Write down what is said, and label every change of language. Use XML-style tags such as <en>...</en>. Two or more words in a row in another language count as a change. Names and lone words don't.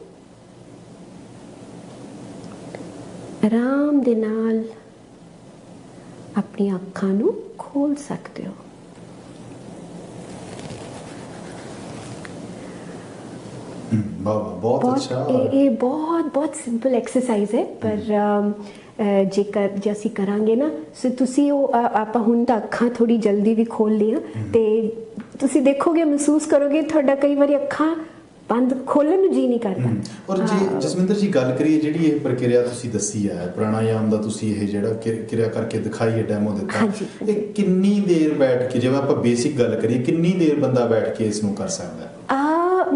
<pa>ਆਰਾਮ ਦੇ ਨਾਲ ਆਪਣੀ ਅੱਖਾਂ ਨੂੰ ਖੋਲ੍ਹ ਸਕਤੇ ਹੋ।</pa> <hi>बहुत अच्छा। ये बहुत सिंपल एक्सरसाइज है, पर</hi> <pa>ਜੇਕਰ ਜੇ ਅਸੀਂ ਕਰਾਂਗੇ ਨਾ, ਸੋ ਤੁਸੀਂ ਉਹ ਆਪਾਂ ਹੁਣ ਤਾਂ ਅੱਖਾਂ ਥੋੜੀ ਜਲਦੀ ਵੀ ਖੋਲ ਲਈਆਂ ਤੇ ਤੁਸੀਂ ਦੇਖੋਗੇ, ਮਹਿਸੂਸ ਕਰੋਗੇ ਤੁਹਾਡਾ ਕਈ ਵਾਰੀ ਅੱਖਾਂ ਬੰਦ ਖੋਲਣ ਨੂੰ ਜੀ ਨਹੀਂ ਕਰਦਾ। ਔਰ ਜੀ ਜਸਵਿੰਦਰ ਜੀ ਗੱਲ ਕਰੀਏ, ਜਿਹੜੀ ਇਹ ਪ੍ਰਕਿਰਿਆ ਤੁਸੀਂ ਦੱਸੀ ਹੈ ਪ੍ਰਾਣਾਯਾਮ ਦਾ, ਤੁਸੀਂ ਇਹ ਜਿਹੜਾ ਕਿਰਿਆ ਕਰਕੇ ਦਿਖਾਈ ਹੈ, ਡੈਮੋ ਦਿੱਤਾ, ਇਹ ਕਿੰਨੀ ਦੇਰ ਬੈਠ ਕੇ, ਜਿਵੇਂ ਆਪਾਂ ਬੇਸਿਕ ਗੱਲ ਕਰੀਏ, ਕਿੰਨੀ ਦੇਰ ਬੰਦਾ ਬੈਠ ਕੇ ਇਸ ਨੂੰ ਕਰ ਸਕਦਾ ਹੈ?</pa>